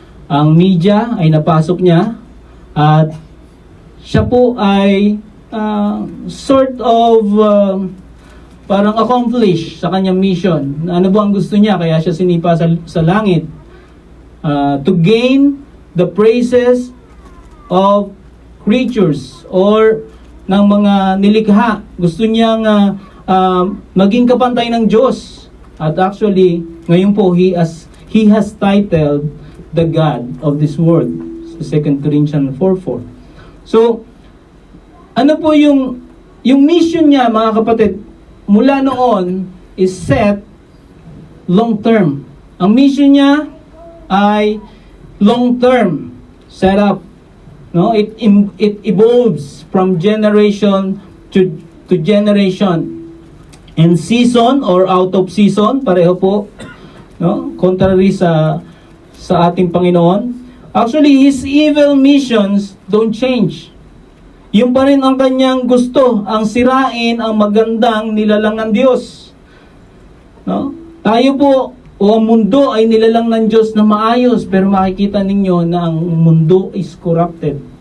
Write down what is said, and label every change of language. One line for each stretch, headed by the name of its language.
Filipino: Ang media ay napasok niya, at siya po ay
English: sort of
Filipino: parang accomplish sa kanyang mission. Ano ba ang gusto niya? Kaya siya sinipa sa langit.
English: To gain the praises of creatures or
Filipino: ng mga nilikha. Gusto niyang maging kapantay ng Diyos.
English: At actually,
Filipino: ngayon po,
English: he has titled the God of this world.
Filipino: So, 2 Corinthians 4:4. So, ano po yung mission niya mga kapatid? Mula noon
English: is set long term.
Filipino: Ang mission niya ay
English: long term set up. No, it evolves from generation to generation. In season or out of season,
Filipino: pareho po, no?
English: Contrary
Filipino: sa ating Panginoon.
English: Actually, his evil missions don't change.
Filipino: Yung pa rin ang kanyang gusto, ang sirain ang magandang nilalang ng Diyos. No? Tayo po, o ang mundo ay nilalang ng Diyos na maayos, pero makikita ninyo na ang mundo
English: is corrupted.